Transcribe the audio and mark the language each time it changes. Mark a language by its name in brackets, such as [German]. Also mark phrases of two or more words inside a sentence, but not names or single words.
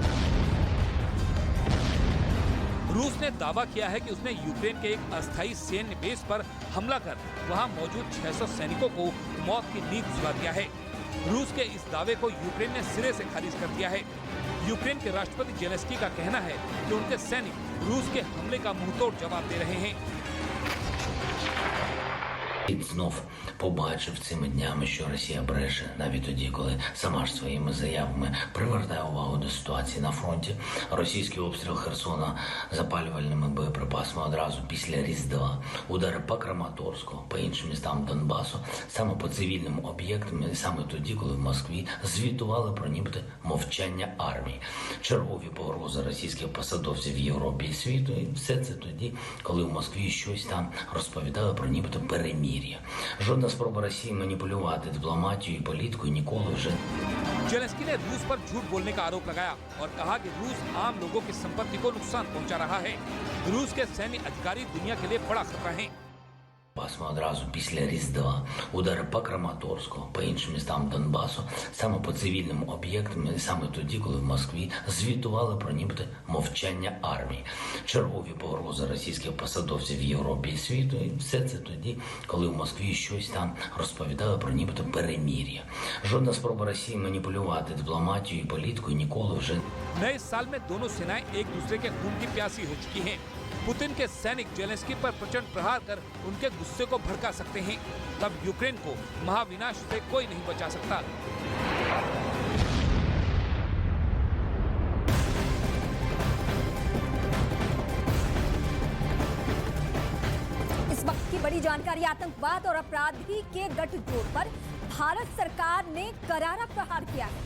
[Hindi] रूस ने दावा किया है कि उसने यूक्रेन के एक अस्थायी सैन्य बेस पर हमला कर वहां मौजूद 600 सैनिकों को मौत की नींद सुला दिया है। रूस के इस दावे को यूक्रेन ने सिरे से खारिज कर दिया है। यूक्रेन के राष्ट्रपति जेलेंस्की का कहना है कि उनके सैनिक रूस के हमले का मुंहतोड़ जवाब दे रहे हैं। [Ukrainian] Знов побачив цими днями, що Росія бреше, навіть тоді, коли сама ж своїми заявами привертає увагу до ситуації на фронті. Російський обстріл Херсона запалювальними боєприпасами одразу після Різдва, удари по Краматорську, по іншим містам Донбасу, саме по цивільним об'єктам, і саме тоді, коли в Москві звітували про нібито мовчання армії. Чергові погрози російських посадовців в Європі і світу, і все це тоді, коли в Москві щось там розповідали про нібито перемир'я. Жодна спроба Росії маніпулювати дипломатію і політикою ніколи вже. [Hindi] जेलेंस्की ने रूस पर झूठ बोलने का आरोप लगाया और कहा कि रूस आम लोगों की संपत्ति को नुकसान पहुंचा रहा है। रूस के सैन्य अधिकारी दुनिया के लिए बड़ा खतरा हैं। [Ukrainian] Одразу після Різдва удари по Краматорську, по іншим містам Донбасу, саме по цивільним об'єктам, і саме тоді, коли в Москві звітували про нібито мовчання армії. Чергові погрози російських посадовців в Європі і світу, і все це тоді, коли в Москві щось там розповідали про нібито перемир'я. Жодна спроба Росії маніпулювати дипломатію і політикою ніколи вже. [Hindi] नए साल में दोनों सेनाएं एक दूसरे के खून की प्यासी हो चुकी हैं। पुतिन के सैनिक जेलेंस्की पर प्रचंड प्रहार कर उनके गुस्से को भड़का सकते हैं। तब यूक्रेन को महाविनाश से कोई नहीं बचा सकता। इस वक्त की बड़ी जानकारी, आतंकवाद और अपराधी के गठजोड़ पर भारत सरकार ने करारा प्रहार किया है।